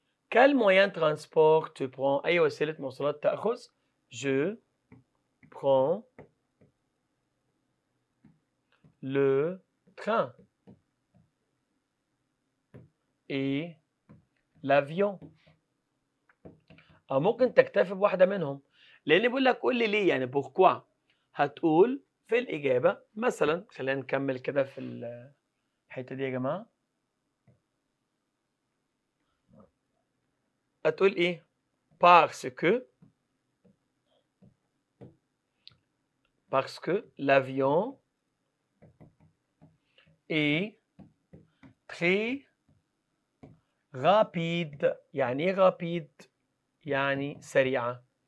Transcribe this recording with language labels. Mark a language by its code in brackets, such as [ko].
[fr] Quel moyen de transport tu prends؟ [ar] أي وسيلة مواصلات تأخذ؟ [fr] Je prends le train et l'avion. [ar] أو ممكن تكتفي بواحدة منهم لأن بيقول لك قول لي ليه يعني pourquoi. هتقول في الإجابة مثلا خلينا نكمل كده في الحتة دي يا جماعة. هتقول إيه؟ [fr] parce que l'avion est très rapide. [ar] يعني إيه rapide؟ يعني سريعة.